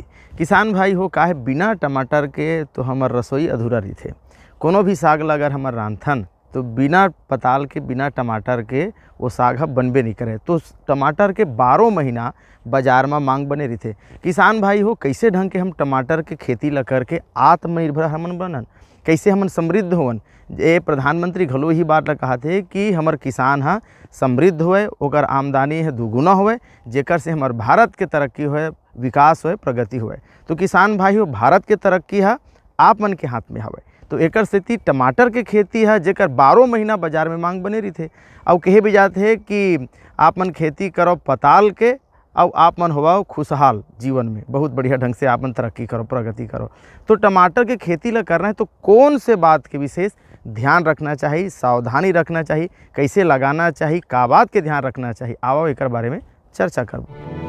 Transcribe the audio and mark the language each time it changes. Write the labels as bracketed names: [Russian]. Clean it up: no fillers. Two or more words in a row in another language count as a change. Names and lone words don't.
[Chhattisgarhi] किसान भाई हो, काहे बिना टमाटर के तो हमार रसोई अधूरा रही थे। कोनो भी साग ला अगर हमार रांधन तो बिना पताल के, बिना टमाटर के वो साग बनबे नहीं करे। तो टमाटर के 12 महीना बाजार में मांग बने रही थे। किसान भाई हो, कैसे ढंग के हम टमाटर के खेती ला करके आत्मनिर्भर हमन बनन, कैसे हमन समृद्ध होवन। ये प्रधानमंत्री घलो ही बात कहा थे कि हमर किसान हा समृद्ध होए, ओकर आमदनी है दुगुना होए, जेकर से हमर भारत के तरक्की होए, विकास होए, प्रगति होए। तो किसान भाई हो, भारत के तरक्की हा आप मन के हाथ में हवे। तो एकर सेती टमाटर के खेती है जेकर 12 महीना बाजार में मांग बने रही थे। और कहे भी जाते हैं कि आप मन खेती करो पताल के, और आप मन होवाओ खुशहाल जीवन में, बहुत बढ़िया ढंग से आप मन तरक्की करो, प्रगति करो। तो टमाटर के खेती ला करना है तो कौन से बात के विशेष ध्यान रखना चाहिए, सावधानी रखना चाहिए, कैसे लगाना चाहिए, का बात के ध्यान रखना चाहिए, आओ एक बारे में चर्चा करबो।